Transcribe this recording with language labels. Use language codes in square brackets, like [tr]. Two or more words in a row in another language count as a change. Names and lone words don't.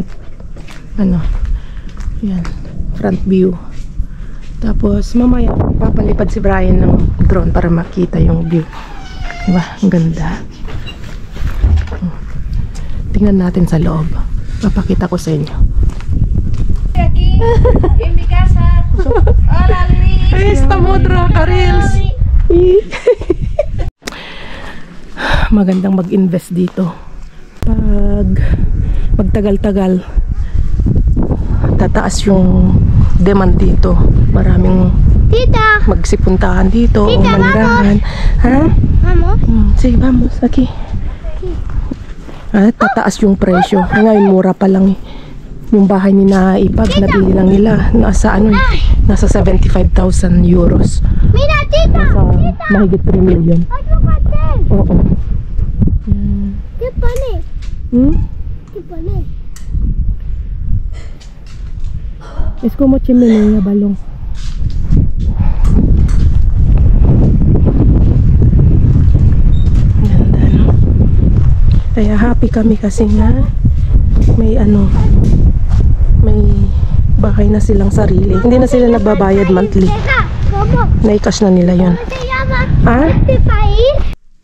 [tl] Ano? Yan. [en] Front view. [tl] Tapos mamaya papalipad si Brian ng drone para makita yung view. Diba? Ang ganda. Tingnan natin sa loob. Papakita ko sa inyo. [es] Aquí, en mi casa. Hola, Luis. Ay, Stamodro, Karils. [tl] Magandang mag-invest dito. Pag magtagal-tagal, tataas yung demand dito. Maraming Tita, magsipuntahan dito o Tita, manirahan. Ha? [es] vamos. Sige, vamos. Aquí. [tl] Tataas yung presyo. Ngayon, mura pa lang eh. Yung bahay ni Naipag, nabili lang nila. Nasa 75,000 euros. [es] Mira, tita. [tl] Nasa mahigit 3 million. [es] Ayúdate. [tl] Oo. [es] ¿Qué pone? Hmm? ¿Qué pone? Es como chimenea balong. [tl] Ganda, no? Kaya happy kami kasi nga may may bahay na silang sarili. Hindi na sila nagbabayad monthly. [es] Tita, ¿cómo? [tl] Nai-cash na nila yun. [es] Se llama Ah? este país?